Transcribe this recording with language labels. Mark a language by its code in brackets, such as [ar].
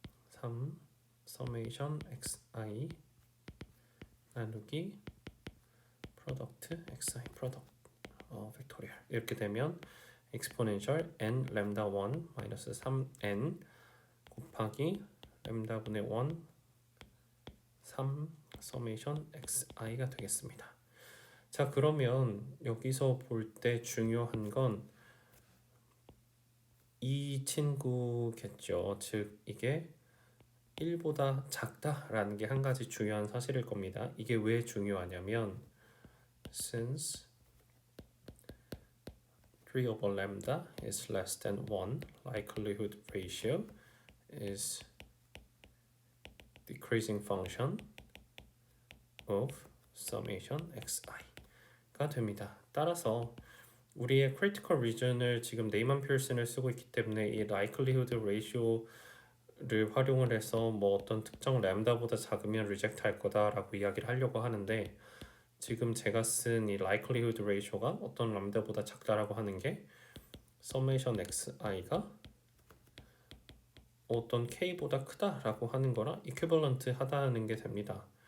[ko] 3 summation xi 나누기 프로덕트 xi 프로덕트 팩토리얼 이렇게 되면 exponential n 램다 1 마이너스 3n 곱하기 램다 분의 1 3 summation xi가 되겠습니다. 자, 그러면 여기서 볼 때 중요한 건 이 친구겠죠. 즉 이게 1보다 작다라는 게 한 가지 중요한 사실일 겁니다. 이게 왜 중요하냐면 [en] since 3 over lambda is less than 1, likelihood ratio is decreasing function of summation xi [ko] 가 됩니다. 따라서 우리의 critical region을 지금 네이만 피어슨을 쓰고 있기 때문에 이 likelihood ratio를 활용을 해서 뭐 어떤 특정 램다보다 작으면 reject 할 거다라고 이야기를 하려고 하는데 지금 제가 쓴 이 likelihood ratio가 어떤 람다보다 작다라고 하는 게 summation xi가 어떤 k보다 크다라고 하는 거랑 equivalent 하다는 게 됩니다.